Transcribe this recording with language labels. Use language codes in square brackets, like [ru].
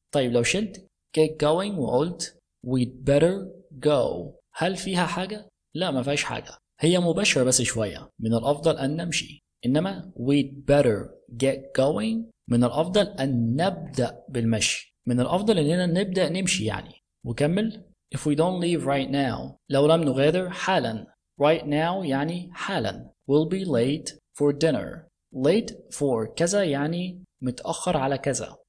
[ar] طيب لو شلت get going وقلت [en] we'd better go [ar] هل فيها حاجة؟ لا ما فيهاش حاجة، هي مباشرة بس شوية. من الأفضل أن نمشي. إنما [en] we'd better get going [ar] من الأفضل أن نبدأ بالمشي. من الأفضل أننا نبدأ نمشي يعني. وكمل [en] if we don't leave right now [ar] لو لم نغادر حالا. right now يعني حالا. [en] we'll be late for dinner. [ar] late for كذا يعني متأخر على كذا.